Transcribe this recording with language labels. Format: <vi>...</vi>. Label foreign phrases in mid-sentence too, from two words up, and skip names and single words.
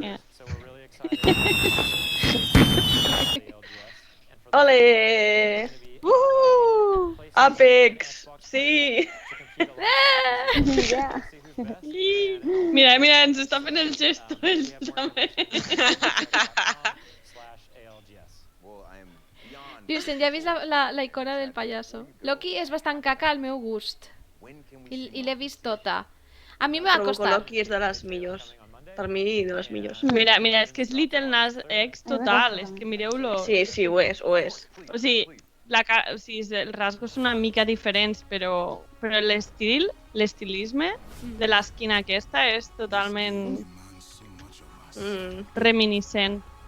<ca>Ole! Apex! Sí! Ja. Mira, mira, ens està fent el gesto, ells també.</ca> <en>Well, I am beyond.</en> <ca>Vincent, ja he vist la icona del pallasso. Loki és bastant caca al meu gust.</ca> <en>When can we</en> <ca>I l'he vist tota. A mi me va Trobo que costar. Loki és de les millors. Per mi, de les millors. Mira, mira, és que és Little Nas X total, és que mireu-lo. Sí, sí, ho és, ho és. O sigui, o sigui, els rasgos són una mica diferents, però l'estil, l'estilisme de l'esquina aquesta és totalment reminiscent.</ca>